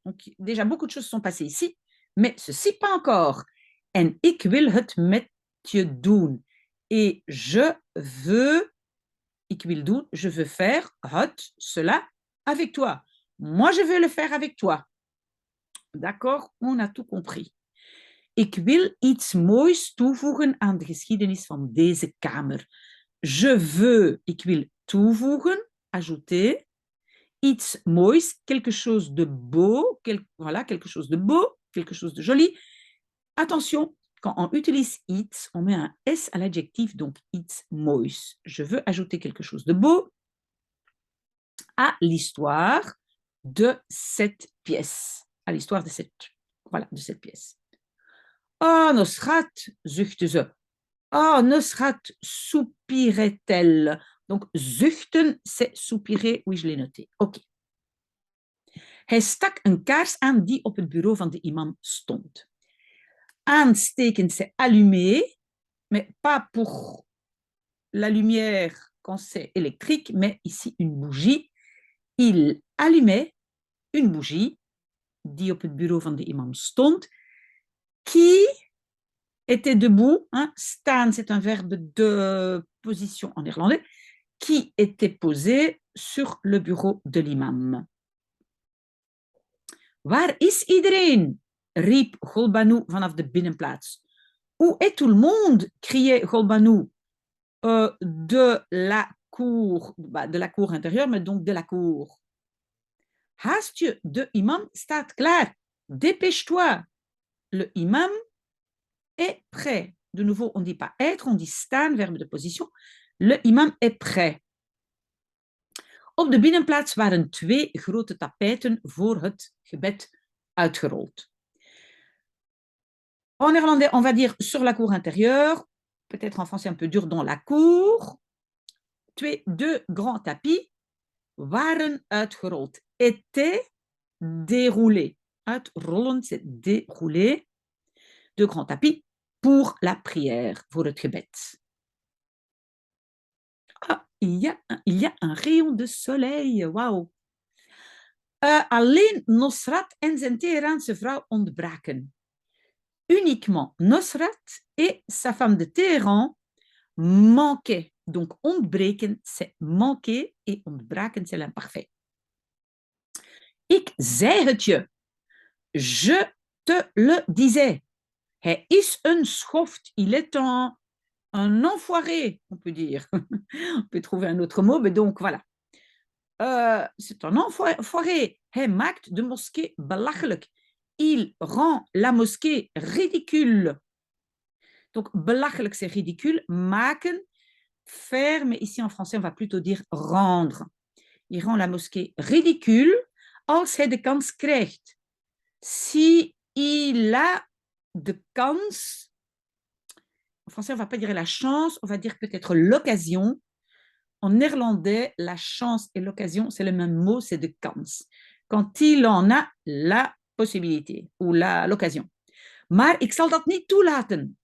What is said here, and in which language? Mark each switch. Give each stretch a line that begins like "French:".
French: Donc, déjà, beaucoup de choses sont passées ici, mais ceci pas encore.
Dutch: En ik wil het met je doen.
French: Et je veux,
Dutch: ik wil doen,
French: je veux faire
Dutch: het,
French: cela, avec toi. Moi, je veux le faire avec toi. D'accord, on a tout compris.
Dutch: Ik wil iets moois toevoegen aan de geschiedenis van deze kamer.
French: Je veux,
Dutch: ik wil toevoegen,
French: ajouter,
Dutch: iets moois,
French: quelque chose de beau, voilà, quelque chose de beau, quelque chose de joli. Attention, quand on utilise iets, on met un S à l'adjectif, donc
Dutch: iets moois.
French: Je veux ajouter quelque chose de beau à l'histoire de cette pièce. À l'histoire de cette pièce. Ah, Nosrat,
Dutch: zuchtte ze.
French: Oh, Nosrat soupirait-elle. Donc, zuchten, c'est soupirer. Oui, je l'ai noté. OK.
Dutch: Hij stak een kaars aan die op het bureau van de imam stond.
French: Aansteken, c'est allumer, mais pas pour la lumière quand c'est électrique, mais ici une bougie. Il allumait une bougie
Dutch: die op het bureau van de imam stond,
French: qui était debout. Hein, staan, c'est un verbe de position en néerlandais, qui était posé sur le bureau de l'imam.
Dutch: Waar is iedereen? Riep Golbanu vanaf de binnenplaats.
French: Où est tout le monde? Criait Golbanu de la cour, de la cour intérieure, mais donc de la cour.
Dutch: Haast je, de imam staat klaar.
French: Dépêche-toi. Le imam est prêt. De nouveau, on ne dit pas être, on dit staan, verbe de position. Le imam est prêt.
Dutch: Op de binnenplaats waren 2 grote tapijten voor het gebed uitgerold.
French: En néerlandais, on va dire sur la cour intérieure, peut-être en français un peu dur, dans la cour. 2 grands tapis
Dutch: waren uitgerold.
French: Étaient déroulés. Uitrollen, c'est dérouler. 2 grands tapis pour la prière,
Dutch: voor het gebed.
French: Ah, il y a un rayon de soleil. Wauw.
Dutch: Alleen Nosrat en zijn Teheraanse vrouw ontbraken.
French: Uniquement Nosrat et sa femme de Téhéran manquaient. Donc, ontbreken, c'est manquer et ontbraken, c'est l'imparfait.
Dutch: Ik zei het je.
French: Je te le disais.
Dutch: Hij is een schoft.
French: Il est un enfoiré, on peut dire. On peut trouver un autre mot, mais donc voilà. C'est un enfoiré.
Dutch: Hij maakt de moskee belachelijk.
French: Il rend la mosquée ridicule. Donc, belachelijk, c'est ridicule. Maken, faire, mais ici en français, on va plutôt dire rendre. Il rend la mosquée ridicule
Dutch: als hij de kans krijgt.
French: Si il a de kans, en français, on ne va pas dire la chance, on va dire peut-être l'occasion. En néerlandais, la chance et l'occasion, c'est le même mot, c'est de kans. Quand il en a la possibilité ou l'occasion.
Dutch: Maar ik zal dat niet toelaten.